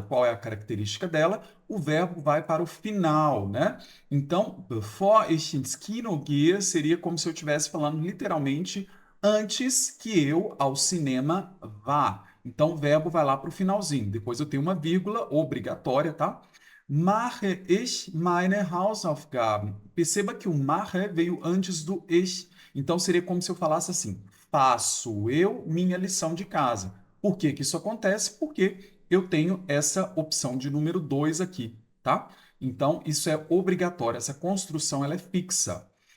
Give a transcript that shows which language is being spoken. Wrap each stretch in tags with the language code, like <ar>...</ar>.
<pt>Qual é a característica dela? O verbo vai para o final, né? Então,</pt> <de>bevor ich ins Kino gehe</de> <pt>seria como se eu estivesse falando literalmente antes que eu ao cinema vá. Então, o verbo vai lá para o finalzinho. Depois eu tenho uma vírgula obrigatória, tá?</pt> <de>Mache ich meine Hausaufgaben.</de> <pt>Perceba que o mache veio antes do ich. Então seria como se eu falasse assim: faço eu minha lição de casa. Por que que isso acontece? Porque eu tenho essa opção de número 2 aqui, tá? Então isso é obrigatório, essa construção ela é fixa.</pt>